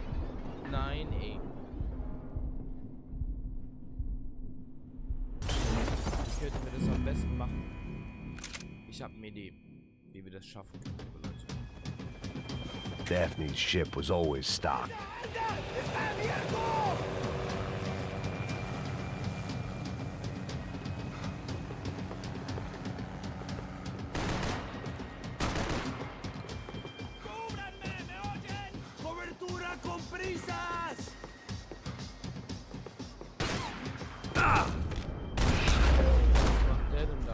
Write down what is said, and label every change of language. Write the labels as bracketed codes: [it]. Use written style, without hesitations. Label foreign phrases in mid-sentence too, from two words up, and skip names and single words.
[de] Nein, ey. Wie könnten wir das am besten machen? Ich habe eine Idee, wie wir das schaffen können, liebe Leute. [en] Daphne's ship was always stocked. [es] ¡Está abierto! ¡Cúbranme! ¿Me oyen? ¡Cobertura con prisas! [de] Was macht der denn da?